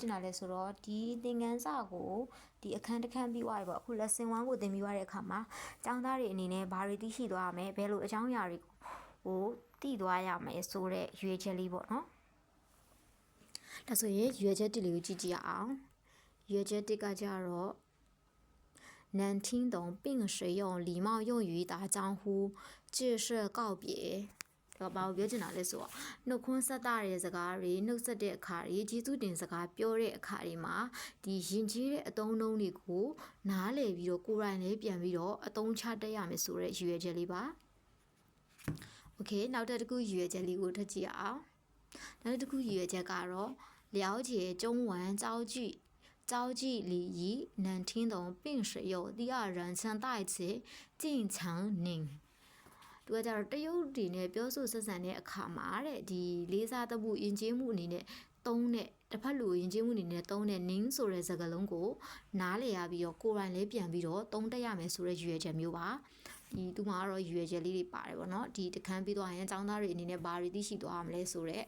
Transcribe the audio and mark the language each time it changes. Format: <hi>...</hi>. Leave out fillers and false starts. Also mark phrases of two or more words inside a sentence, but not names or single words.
<my>င်တာလဲဆိုတော့ဒီသင်ခန်းစာကိုဒီအခန်းတစ်ခန်းပြီးသွားပြီပေါ့အခု lesson 1ကိုသင်ပြီးသွားတဲ့အခါမှာကျောင်းသားတွေအနေနဲ့ဘာတွေသိရှိသွားရမလဲဘယ်လိုအကြောင်းအရာတွေကိုသိသွားရမယ်ဆိုတဲ့ရွယ်ချက်လေးပေါ့နော်ဒါဆိုရင်ရွယ်ချက်တစ်လေးကိုကြည့်ကြည့်အောင်ရွယ်ချက်တစ်ကကြတော့</my> <zh>难听懂并使用礼貌用语打招呼致是告别</zh> <my>ဒါဘာကိုပြောချင်တာလဲဆိုတော့နှုတ်ခွန်းဆက်တာတဲ့စကားတွေနှုတ်ဆက်တဲ့အခါတွေကျေးဇူးတင်စ ကားပြောတဲ့အခါတွေမှာဒီယဉ်ကျေးတဲ့အသုံးအနှုန်းတွေကိုနားလည်ပြီးတော့ကိုယ်တိုင်လေးပြန်ပြီးတော့အသုံးချတတ်ရမယ်ဆိုတဲ့ရည်ရွယ်ချက်လေးပါโอเคနောက်တစ်ခုရည်ရွယ်ချက်လေးကိုထပ်ကြည့်အောင်နောက်တစ်ခုရည်ရွယ်ချက်ကတော့</my> <zh>了解中文造句招记礼仪能听懂并使用第二人称代词进程您</zh> <my>သူကကြတော့တရုတ် တွေနဲ့ပြောဆိုဆက်ဆံတဲ့အခါမှာတဲ့ဒီလေးစားသမှုယဉ်ကျေးမှုအနေနဲ့သုံးတဲ့တစ်ဖက်လူယဉ်ကျေးမှုအနေနဲ့သုံးတဲ့နင်းဆိုတဲ့စကားလုံးကိုနားလည်ရပြီးတော့ကိုယ်တိုင်လေးပြန်ပြီးတော့သုံးတတ်ရမယ်ဆိုတဲ့ရည်ရွယ်ချက်မျိုးပါဒီသူမှာကတော့ရည်ရွယ်ချက်လေးတွေပါတယ်ပေါ့နော်ဒီတခန်းပြီးသွားရင်အကြောင်းသားတွေအနေနဲ့ဘာတွေသိရှိသွားမလဲဆိုတဲ့အ</my>